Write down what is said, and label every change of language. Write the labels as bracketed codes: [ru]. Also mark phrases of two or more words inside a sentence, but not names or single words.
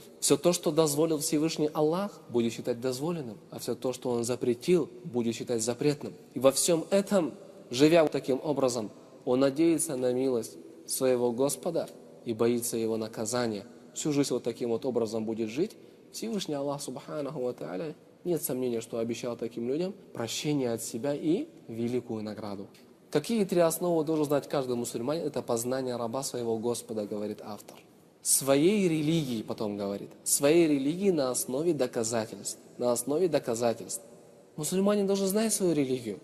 [ru] Все то, что дозволил Всевышний Аллах, будет считать дозволенным, а все то, что Он запретил, будет считать запретным. И во всем этом, живя таким образом, он надеется на милость своего Господа и боится Его наказания. Всю жизнь вот таким вот образом будет жить. [ar] Всевышний Аллах, سبحانه وتعالى, [ru] нет сомнения, что обещал таким людям прощение от себя и великую награду. Какие три основы должен знать каждый мусульманин? Это познание раба своего Господа, говорит автор. Своей религии, потом говорит, своей религии на основе доказательств. На основе доказательств. Мусульманин должен знать свою религию.